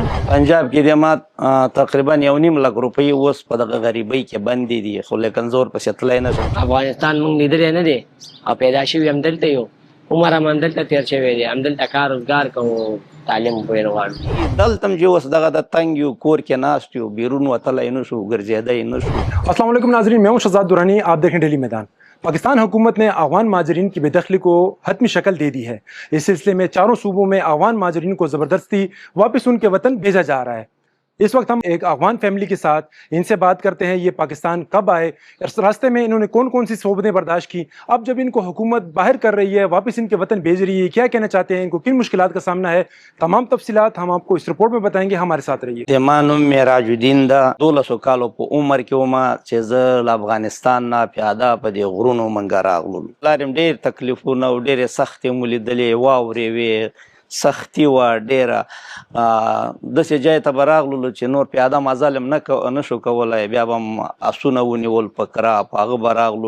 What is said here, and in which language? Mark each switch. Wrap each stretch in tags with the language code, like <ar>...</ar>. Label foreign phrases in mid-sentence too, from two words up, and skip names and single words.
<ps>پنجاب کې د ما تقریبا 1.5 لک روپۍ اوس په دغه غریبۍ کې بندې دي، خو لیکن زه ورپسې تللی نه شم. افغانستان موږ لیدلی نه دی او پیدا شوي همدلته یو، عمر هم همدلته تېر شوی دی، همدلته کار روزګار کوو، تعلیم پرې غواړو. دلته هم چې اوس دغه د تنګ یو، کور کې ناست یو، بیرون وتلی نه شو، ګرځېدی نه شو.</ps> <ur>السلام علیکم ناظرین، میں ہوں شہزاد درانی، آپ دیکھیں ڈیلی میدان۔ پاکستان حکومت نے افغان مہاجرین کی بے دخلی کو حتمی شکل دے دی ہے. اس سلسلے میں چاروں صوبوں میں افغان مہاجرین کو زبردستی واپس ان کے وطن بھیجا جا رہا ہے. اس وقت ہم ایک افغان فیملی کے ساتھ ان سے بات کرتے ہیں، یہ پاکستان کب آئے، اس راستے میں انہوں نے کون کون سی صعوبتیں برداشت کیں، اب جب ان کو حکومت باہر کر رہی ہے، واپس ان کے وطن بھیج رہی ہے، کیا کہنا چاہتے ہیں، ان کو کن مشکلات کا سامنا ہے، تمام تفصیلات ہم آپ کو اس رپورٹ میں بتائیں گے. ہمارے ساتھ رہیے.</ur> <ps>زما نوم معراج الدین ده، 12 کالو په عمر کې وم چې زه له افغانستان نه پیاده په دې غرونو منګه راغلم. پلار یم ډېر تکلیفونه او ډېرې سختې مو لیدلې، واورې وې، سختي وه ډېره. داسې ځای ته به راغللو چې نور پیاده مزل هم نه شو کولی، بیا به هم اسونه ونیول په کرا، په هغه به راغلو.</ps>